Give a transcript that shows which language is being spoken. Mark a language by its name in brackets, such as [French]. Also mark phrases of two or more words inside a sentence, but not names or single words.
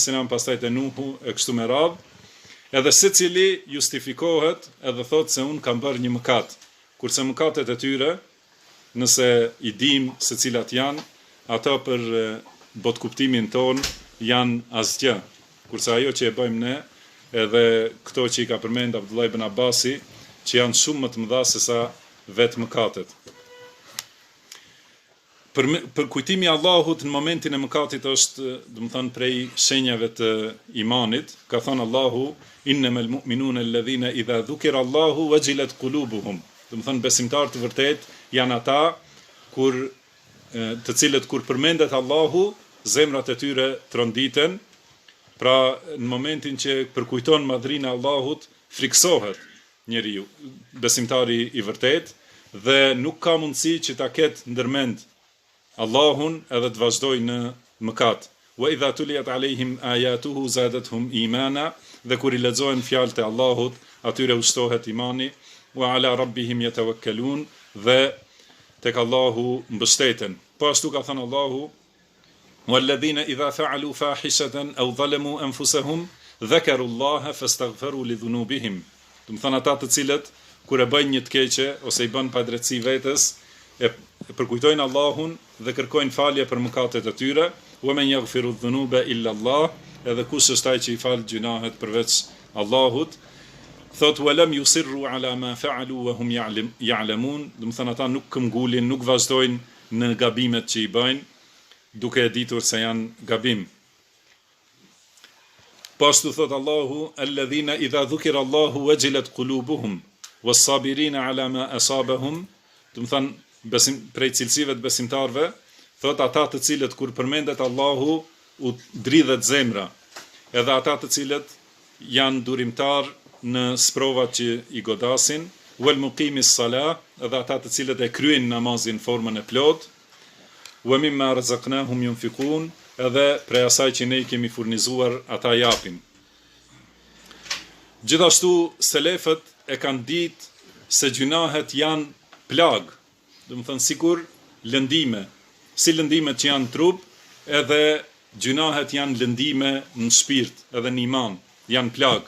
[Albanian] salam, pastaj te Nuhu e kështu me radhë, edhe secili justifikohet edhe thotë se unë kam bërë një mëkat, kurse mëkatet e tyre, nëse i dim se cilat janë, ato për botkuptimin ton janë asgjë, kurse ajo që e bëjmë ne, edhe këto që i ka përmend Abdullah ibn Abbasi, që janë shumë më të mëdha se sa vetë mëkatet. Për kujtimi i Allahut në momentin e mëkatit është, do të thënë, prej shenjave të imanit. Ka thënë Allahu, [Arabic] إنما المؤمنون الذين إذا ذكر الله وجلت قلوبهم. [Albanian] Do të thënë, besimtarët të vërtet janë ata të cilët kur përmendet Allahu, zemrat e tyre tronditen. Pra, në momentin që përkujton madhrinë e Allahut, friksohet njeriu, besimtari i vërtet, dhe nuk ka mundësi që ta ketë ndërmend Allahun edhe të vazhdoj në mëkat. [Arabic] وإذا تليت عليهم آياته زادتهم إيمانا, [Albanian] dhe kur i lexohen fjalët e Allahut, atyre ushtohet imani, [Arabic] وعلى ربهم يتوكلون, [Albanian] dhe tek Allahu mbështeten. Po ashtu ka thënë Allahu, [Arabic] والذين إذا فعلوا فاحشة أو ظلموا أنفسهم ذكروا الله فاستغفروا لذنوبهم. [Albanian] Do të thënë ata të cilët kur e bëjnë një të keqe ose i bën padrejtësi vetes, e përkujtojnë Allahun dhe kërkojnë falje për mëkatet e tyre, [Arabic] ومن يغفر الذنوب إلا الله, [Albanian] edhe kush është ai që i fal gjunahet përveç Allahut. [Arabic] Thot ولم يصروا على ما فعلوا وهم يعلمون, [Albanian] do të thënë ata nuk këmbgulin, nuk vazhdojnë në gabimet që i bëjnë, duke e ditur se janë gabim. Pashtu thot Allahu, [Arabic] الذين إذا ذكر الله وجلت قلوبهم والصابرين على ما أصابهم, [Albanian] do të thënë prej cilësive të besimtarve, thot ata të cilët kur përmendet Allahu u dridhet zemra, edhe ata të cilët janë durimtar në sprovat që i godasin, [Arabic] والمقيمي الصلاة, [Albanian] edhe ata të cilët e kryejnë namazin në formën e plot, [Arabic] ومما رزقناهم ينفقون, [Albanian] edhe prej asaj që ne i kemi furnizuar ata japin. Gjithashtu selefët e kanë ditë se gjunahet janë plag, do të thënë sikur lëndime, si lëndimet që janë trup, edhe gjunahet janë lëndime në shpirt, edhe në iman, janë plag.